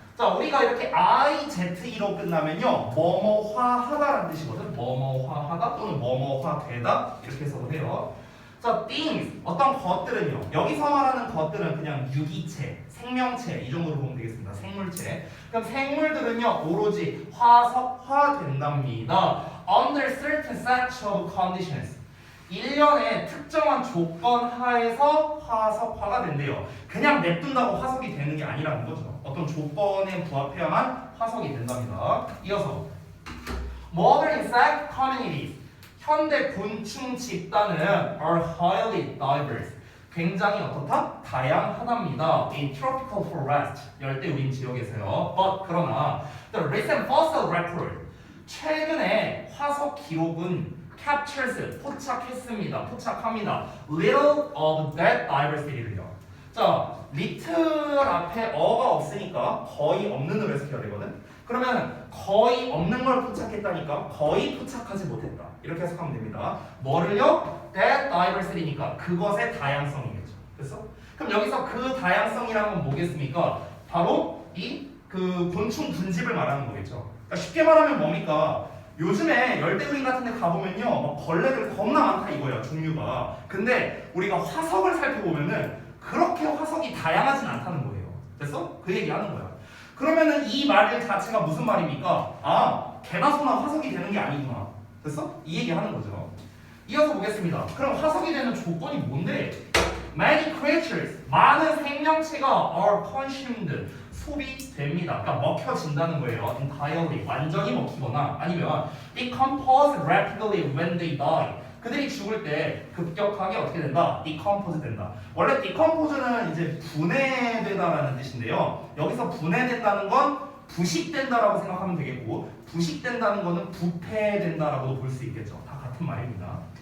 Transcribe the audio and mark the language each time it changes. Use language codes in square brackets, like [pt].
[ko] 자, 우리가 이렇게 IZE로 끝나면요, 뭐뭐화하다라는 뜻이거든. 뭐뭐화하다 또는 뭐뭐화되다 이렇게 해석을 해요. 자, things 어떤 것들은요. 여기서 말하는 것들은 그냥 유기체, 생명체 이 정도로 보면 되겠습니다. 생물체. 그럼 생물들은요 오로지 화석화된답니다. [en] Under certain set of conditions. [ko] 일련의 특정한 조건 하에서 화석화가 된대요. 그냥 냅둔다고 화석이 되는 게 아니라는 거죠. 어떤 조건에 부합해야만 화석이 된답니다. 이어서 [en] Modern insect communities. [ko] 현대 곤충 집단은 [en] are highly diverse. [ko] 굉장히 어떻다? 다양하답니다. [en] In tropical forest, [ko] 열대우림 지역에서요. [en] But [ko] 그러나 [en] the recent fossil record, [ko] 최근에 화석 기록은 [en] captures, [ko] 포착합니다. [en] Little of that diversity를요. [ko] 자, little 앞에 어가 없으니까 거의 없는으로 해석해야 되거든. 그러면 거의 없는 걸 포착했다니까 거의 포착하지 못했다. 이렇게 해석하면 됩니다. 뭐를요? [en] That diversity [ko] 니까 그것의 다양성이겠죠. 됐어? 그럼 여기서 그 다양성이라는 건 뭐겠습니까? 바로 이 그 곤충 분집을 말하는 거겠죠. 그러니까 쉽게 말하면 뭡니까? 요즘에 열대우림 같은 데 가보면요 막 벌레들 겁나 많다 이거야 종류가. 근데 우리가 화석을 살펴보면은 그렇게 화석이 다양하진 않다는 거예요. 됐어? 그 얘기하는 거야. 그러면은 이 말 자체가 무슨 말입니까? 아, 개나 소나 화석이 되는 게 아니구나. 됐어? 이 얘기 하는 거죠. 이어서 보겠습니다. 그럼 화석이 되는 조건이 뭔데? [en] Many creatures, [ko] 많은 생명체가 [en] are consumed, [ko] 소비됩니다. 그러니까 먹혀진다는 거예요. [en] entirely, [ko] 완전히 먹히거나 아니면 [en] decompose rapidly when they die. [ko] 그들이 죽을 때 급격하게 어떻게 된다? decompose 된다. 원래 decompose는 이제 분해되다라는 뜻인데요. 여기서 분해된다는 건 부식된다라고 생각하면 되겠고, 부식된다는 거는 부패된다라고도 볼 수 있겠죠. 다 같은 말입니다.